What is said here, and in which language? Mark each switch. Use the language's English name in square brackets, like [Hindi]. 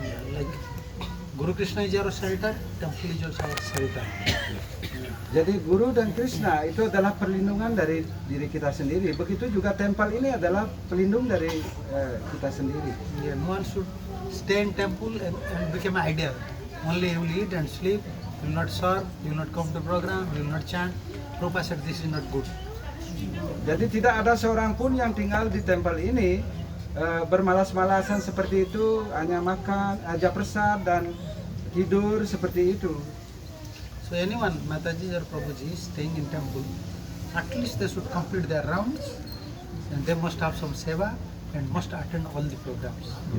[English] Like Guru Krishna is our shelter, temple is also our shelter. [Indonesian] Jadi Guru dan Krishna itu adalah perlindungan dari diri kita sendiri. Begitu juga temple ini adalah pelindung dari kita sendiri. [English] Yeah, no one should stay in temple and become an idol. Only he will eat and sleep, will not serve, will not come to program, will not chant. Prabhupada said this is not good. [Indonesian] Jadi tidak ada seorang pun yang tinggal di temple ini bermalas-malasan seperti itu, hanya makan, aja prasad dan tidur seperti itu. [English] So anyone, Mataji or Prabhuji staying in temple, at least they should complete their rounds and they must have some seva and must attend all the programs.